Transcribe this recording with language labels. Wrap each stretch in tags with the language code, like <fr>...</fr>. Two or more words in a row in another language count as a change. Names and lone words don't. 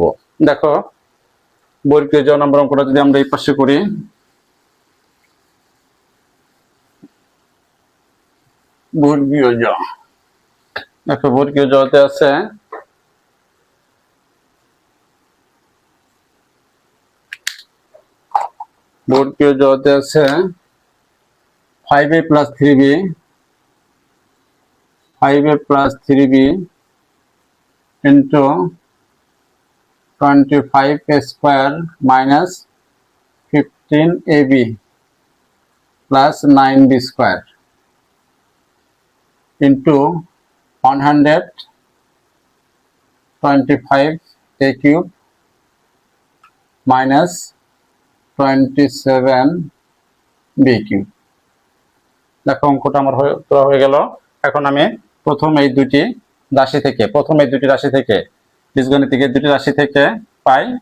<bn>দেখো বর্গীয় জ নম্বর অঙ্কটা যদি আমরা এই পাশে করি, বর্গীয় জ, দেখো বর্গীয় জতে আছে বর্গীয় জতে আছে</bn> <en>5a plus 3b 5a plus 3b into 25a square minus 15ab plus 9b square into 125a cube minus 27b cube।</en> <bn>দেখো অঙ্কটা আমার হয়ে গেল। এখন আমি প্রথম এই দুটি রাশি থেকে বীজগণিতিক এই দুটি রাশি থেকে পাই।</bn>